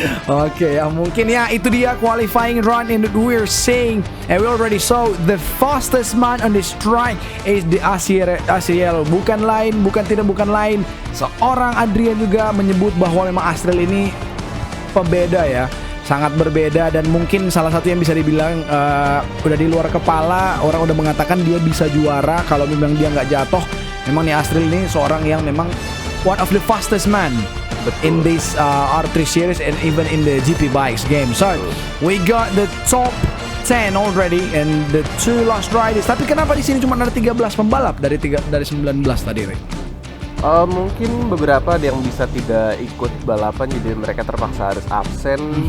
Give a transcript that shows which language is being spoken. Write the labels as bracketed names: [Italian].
[Indonesian] Oke, ya mungkin ya itu dia [English] qualifying run and we're seeing and we already saw the fastest man on this track is the Asiel. [Indonesian] Bukan lain seorang Adrian juga menyebut bahwa memang Astrel ini pembeda ya. sangat berbeda, dan mungkin salah satu yang bisa dibilang udah di luar kepala, orang udah mengatakan dia bisa juara kalau memang dia nggak jatuh. Memang nih Azril ini seorang yang memang [English] one of the fastest man in this R3 series and even in the GP bikes game. So we got the top 10 already and the 2 last riders. [Indonesian] Tapi kenapa di sini cuma ada 13 pembalap dari 19 tadi, Ray? Mungkin beberapa ada yang bisa tidak ikut balapan, jadi mereka terpaksa harus absen.